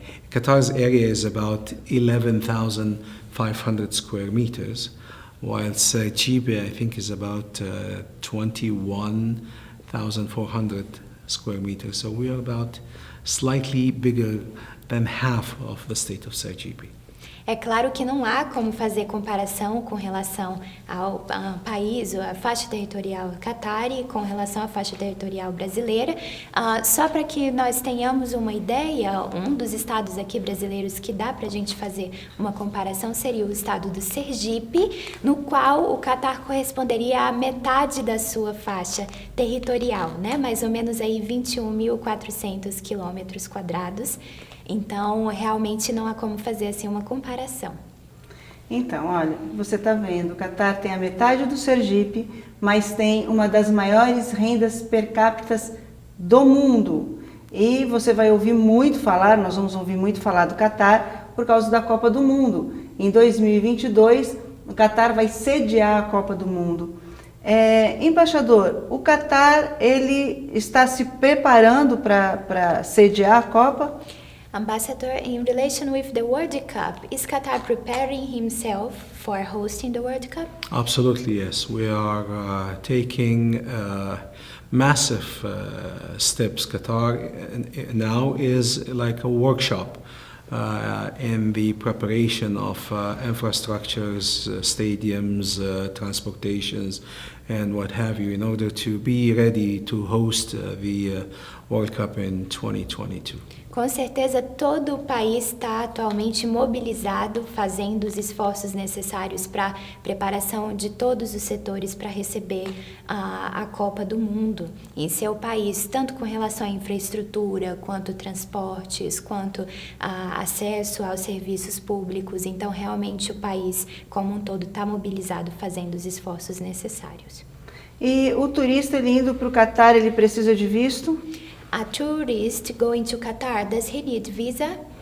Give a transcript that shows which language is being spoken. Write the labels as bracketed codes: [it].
[en] Qatar's area is about 11,500 square meters, while Sergipe, I think, is about 21,400 square meters. So we are about slightly bigger than half of the state of Sergipe. [pt] É claro que não há como fazer comparação com relação ao país, a faixa territorial Qatari, com relação à faixa territorial brasileira. Só para que nós tenhamos uma ideia, um dos estados aqui brasileiros que dá para a gente fazer uma comparação seria o estado do Sergipe, no qual o Catar corresponderia à metade da sua faixa territorial, né? Mais ou menos aí 21.400 quilômetros quadrados. Então, realmente não há como fazer assim uma comparação. Então, olha, você está vendo, o Catar tem a metade do Sergipe, mas tem uma das maiores rendas per capita do mundo. E você vai ouvir muito falar, nós vamos ouvir muito falar do Catar por causa da Copa do Mundo. Em 2022, o Catar vai sediar a Copa do Mundo. Embaixador, o Catar ele está se preparando para sediar a Copa? [en] Ambassador, in relation with the World Cup, is Qatar preparing himself for hosting the World Cup? Absolutely, yes. We are taking massive steps. Qatar now is like a workshop in the preparation of infrastructures, stadiums, transportations, and what have you, in order to be ready to host the World Cup in 2022. [pt] Com certeza, todo o país está atualmente mobilizado, fazendo os esforços necessários para a preparação de todos os setores para receber a Copa do Mundo em seu país, tanto com relação à infraestrutura, quanto transportes, quanto acesso aos serviços públicos. Então, realmente, o país como um todo está mobilizado, fazendo os esforços necessários. E o turista ele indo para o Catar, ele precisa de visto? [en] A tourist going to Qatar, does he need visa?